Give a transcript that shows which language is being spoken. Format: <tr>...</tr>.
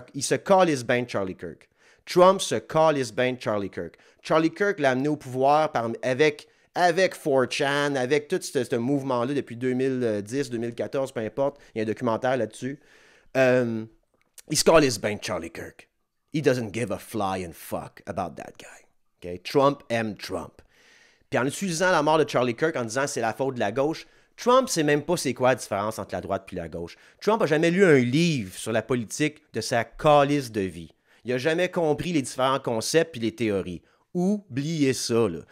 <fr>Il se calisse bien de Charlie Kirk. Trump se calisse bien de Charlie Kirk. Charlie Kirk l'a amené au pouvoir avec 4chan, avec tout ce mouvement-là depuis 2010, 2014, peu importe. Il y a un documentaire là-dessus. Il se calisse bien de Charlie Kirk.</fr> <en>He doesn't give a flying fuck about that guy.</en> <fr>Okay? Trump aime Trump. Puis en utilisant la mort de Charlie Kirk en disant c'est la faute de la gauche, Trump sait même pas c'est quoi la différence entre la droite et la gauche. Trump n'a jamais lu un livre sur la politique de sa calisse de vie. Il n'a jamais compris les différents concepts et les théories. Oubliez ça, là.</fr>